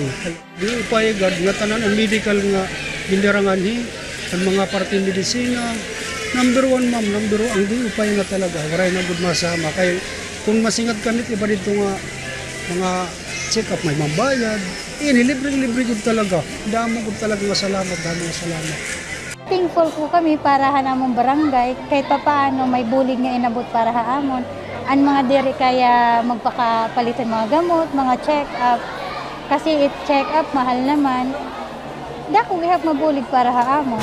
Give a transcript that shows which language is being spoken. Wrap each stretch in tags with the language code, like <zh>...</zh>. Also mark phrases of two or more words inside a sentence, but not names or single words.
<war>Di upayagad nga tanan ang medical nga gindarangan ang mga parte medisina. Number 1 ma'am, number 1 ang di upay nga talaga. Waray na gud masama kay kung masingad kami iba dito nga mga check up may mabayad. Libre gud talaga. Damo gud talaga nga salamat. Thankful po kami para hanamong barangay kahit paano may bulig nga inabot para haamon. Ang mga diri kaya magpakapalitan mga gamot, mga check-up.</war> <tl>Kasi check-up mahal naman.</tl> <war>Dako gihap mabulig para haamon.</war>